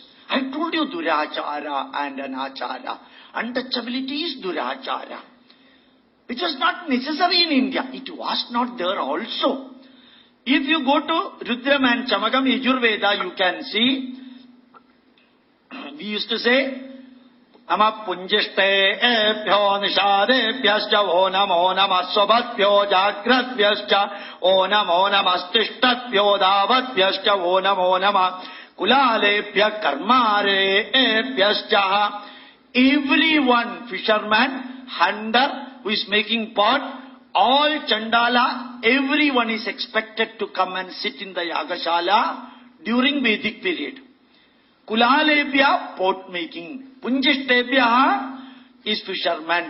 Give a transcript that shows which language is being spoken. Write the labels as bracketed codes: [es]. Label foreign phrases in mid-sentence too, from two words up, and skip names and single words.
[en] I told you durachara and anachara. Untouchability is durachara. Which was not necessary in India. It was not there also. If you go to Rudram and Chamakam, Yajurveda, you can see, we used to say, [sa] Nama punjiste ebhyo nishadebhyascha o namo namasvabatbhyo jagratvyascha o namo namastishtatbhyo davatvyascha o namo nama kulalebhya karmarebhyascha. [en] Everyone, fisherman, hunter who is making pot, all Chandala, everyone is expected to come and sit in the Yagashala during Vedic period. Kulalebhya, pot making. Punjishtebhya is fisherman.